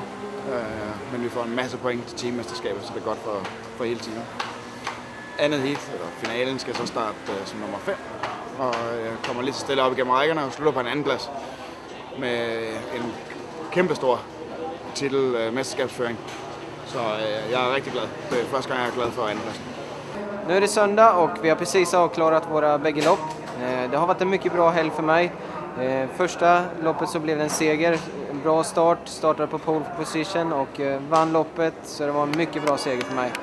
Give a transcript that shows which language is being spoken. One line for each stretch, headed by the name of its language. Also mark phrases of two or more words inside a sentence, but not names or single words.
Danish: Men vi får en masse point til teammesterskabet, så det er godt for hele teamet. Andet heat, eller finalen, skal så starte som nummer 5, og jeg kommer lidt stille op igennem rækkerne og slutter på en anden plads med en kæmpestor mesterskabsføring.
Swedish: Så jag är riktigt glad. Det är första gången jag är glad för en plats. Nu är det söndag och vi har precis avklarat våra bägge lopp. Det har varit en mycket bra helg för mig. Första loppet så blev det en seger. En bra start. Startade på pole position och vann loppet. Så det var en mycket bra seger för mig.